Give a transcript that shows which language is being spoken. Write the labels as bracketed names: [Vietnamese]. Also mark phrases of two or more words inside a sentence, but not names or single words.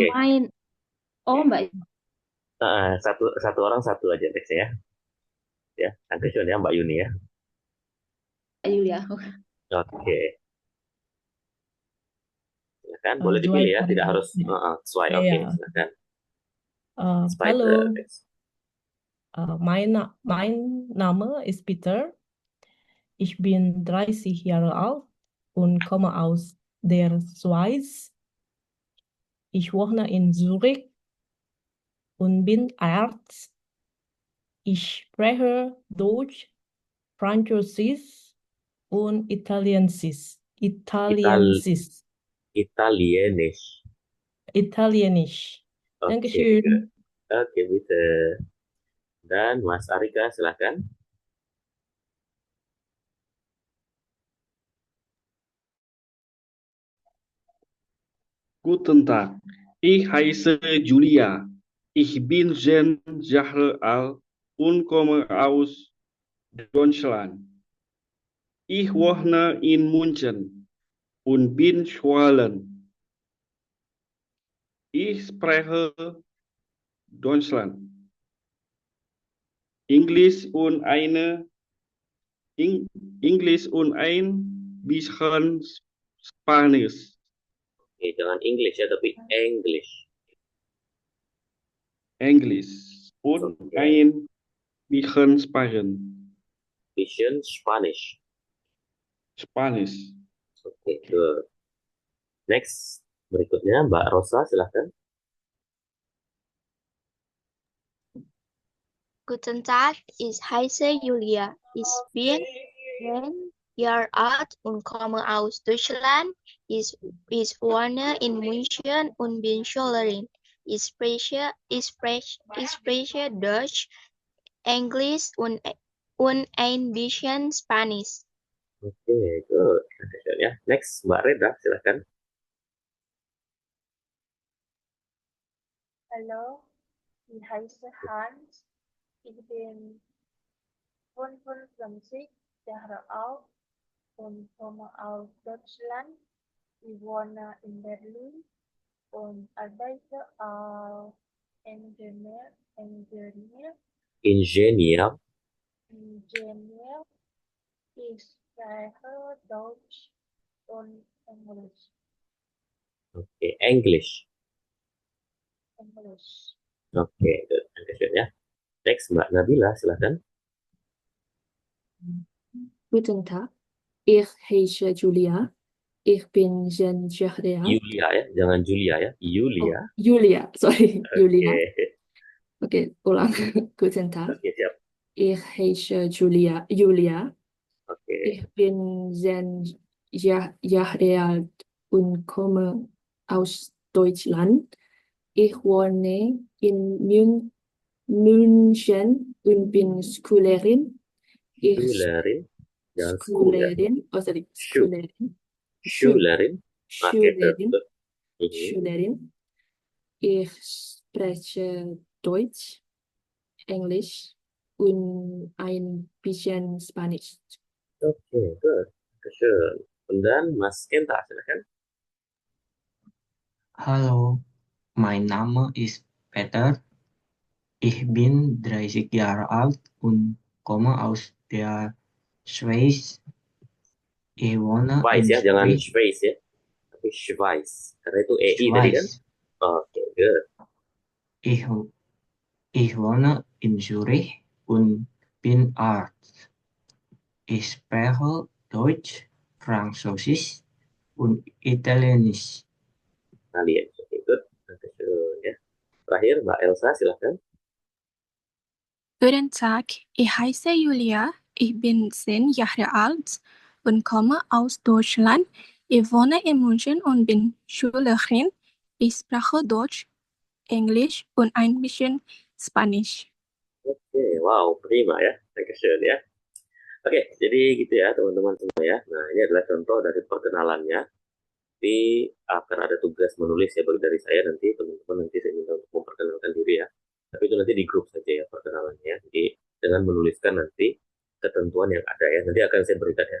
[Indonesian] Mbak Satu orang satu aja teksnya ya. Ya, nanti ya Mbak Yuni ya. Yulia. Oke. Silakan, boleh [English] Do I [Indonesian] dipilih ya, tidak follow? harus sesuai. Oke, Yeah. silakan. [German] Hallo, Text. mein Name ist Peter. Ich bin 30 Jahre alt und komme aus der Schweiz. Ich wohne in Zürich und bin Arzt. Ich spreche Deutsch, Französisch und Italienisch. Italienisch. Italienisch. [Indonesian] Oke, Dankeschön. good. Oke, bisa. Dan Mas Arika, silakan. [German] Guten Tag. Ich heiße Julia. Ich bin 10 Jahre alt und komme aus Deutschland. Ich wohne in München und bin Schwulen. Ich spreche Deutschland, Englisch und Englisch und ein bisschen Spanisch. [Indonesian] Oke, jangan English ya, tapi English. [German] Englisch und ein bisschen Spanisch. [English] Vision Spanish. Spanish. [Indonesian] Oke, good. Next, berikutnya Mbak Rosa, silahkan. [German] Guten Tag, ich heiße Julia. Ich bin 10 Jahre alt und komme aus Deutschland. Ich wohne in München und bin Schülerin. Ich spreche Deutsch, Englisch und ein bisschen Spanisch. [Indonesian] Oke, good. Ya, next Mbak Reda, silahkan. [German] Hallo, ich heiße Hans. Ich bin 25 Jahre alt und komme aus Deutschland. Ich wohne in Berlin und arbeite als Ingenieur. Ingenieur. Ich spreche Deutsch und Englisch. [Indonesian] Oke, English. Oke, good. Dankeschön ya. Next Mbak Nabila, silahkan. [German] Guten Tag, ich heiße Julia. Ich bin 10 Jahre alt. [Indonesian] Yulia ya, jangan Julia ya. Yulia. Julia, sorry, Julia. Oke. Oke, ulang. [German] Guten Tag. [Indonesian] Oke, siap. [German] Ich heiße Julia. [Indonesian] Oke. [German] Ich bin 10 Jahre alt und komme aus Deutschland. Ich wohne in München und bin Schülerin. Schülerin. [Indonesian] Jangan school ya. [German] Schülerin. Schülerin. Oke, Schülerin. [Indonesian] good. [German] Schülerin. Ich spreche Deutsch, Englisch und ein bisschen Spanisch. Oke, good. Dankeschön. Und dann Mas Kenta, silahkan. Hallo, mein Name ist Peter. Ich bin 30 Jahre alt und komme aus der Schweiz. Ich wohne Schweiz in [Indonesian] ya, jangan [German] Zürich. [Indonesian] Schweiz ya. Tapi Schweiz. Karena itu EI tadi kan. [German] Schweiz. [Indonesian] Oke, good. [German] Ich wohne in Zürich und bin Arzt. Ich spreche Deutsch, Französisch und Italienisch. [Indonesian] Kalian, oke, good. Dankeschön, ya. Terakhir, Mbak Elsa, silahkan. [German] Guten Tag, ich heiße Julia, ich bin 10 Jahre alt und komme aus Deutschland. Ich wohne in München und bin Schülerin. Ich spreche Deutsch, Englisch und ein bisschen Spanisch. [Indonesian] Oke, wow, prima ya. Dankeschön ya. Oke, jadi gitu ya teman-teman semua ya. Nah, ini adalah contoh dari perkenalannya. Nanti akan ada tugas menulis ya bagi dari saya nanti teman-teman nanti saya minta untuk memperkenalkan diri ya. Tapi itu nanti di grup saja ya perkenalannya. Jadi dengan menuliskan nanti ketentuan yang ada ya. Nanti akan saya berikan ya.